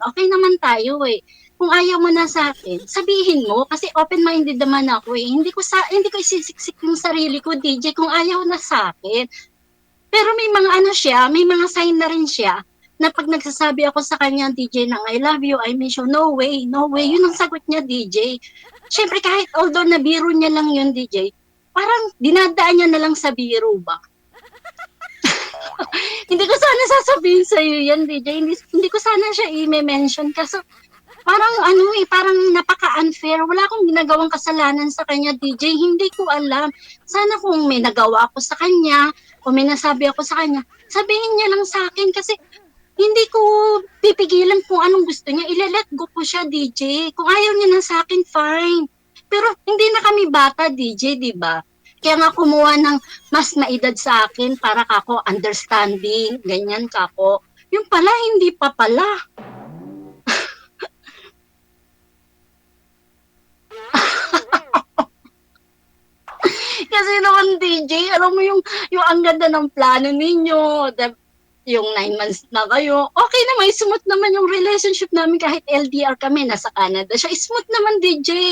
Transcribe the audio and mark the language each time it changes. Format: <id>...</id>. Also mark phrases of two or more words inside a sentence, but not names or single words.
<tl>Okay naman tayo eh. Kung ayaw mo na sa akin, sabihin mo, kasi open-minded naman ako eh. Hindi ko isisiksik yung sarili ko, DJ, kung ayaw na sa akin. Pero may mga may mga sign na rin siya na pag nagsasabi ako sa kanya, DJ, ng</tl> <en>I love you, I miss you, no way, no way.</en> <tl>Yun ang sagot niya, DJ. Siyempre, kahit although na biro niya lang yun, DJ, parang dinadaan niya na lang sa biro ba? Hindi ko sana sasabihin sa iyo yan, DJ. Hindi ko sana siya i-mention kasi parang parang napaka-unfair. Wala akong ginagawang kasalanan sa kanya, DJ. Hindi ko alam. Sana kung may nagawa ako sa kanya o may nasabi ako sa kanya, sabihin niya lang sa akin kasi hindi ko pipigilan kung anong gusto niya. Ile-</tl> <en>let go</en> <tl>ko siya, DJ. Kung ayaw niya na sa akin, fine. Pero hindi na kami bata, DJ, di ba? Kaya nga kumuha ng mas maedad sa akin para kako understanding, ganyan kako. Yung pala, hindi pa pala. Kasi naman, DJ, alam mo yung ang ganda ng plano ninyo, yung 9 months na kayo, okay naman, smooth naman yung relationship namin kahit LDR kami, nasa Canada siya, smooth naman, DJ.</tl>